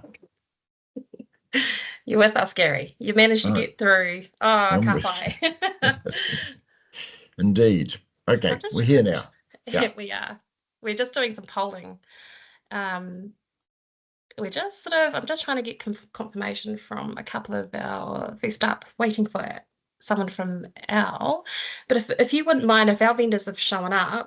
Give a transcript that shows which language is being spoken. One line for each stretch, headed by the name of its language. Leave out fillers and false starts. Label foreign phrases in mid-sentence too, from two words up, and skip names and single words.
English: You're with us, Gary. You managed to get through.
Māori: Oh, ka whai.
English: Indeed. Okay, we're here now. Yeah. We are. We're just doing some polling. We're just I'm just trying to get confirmation from a couple of our, if we start waiting for someone from Al, but if you wouldn't mind, if our vendors have shown up.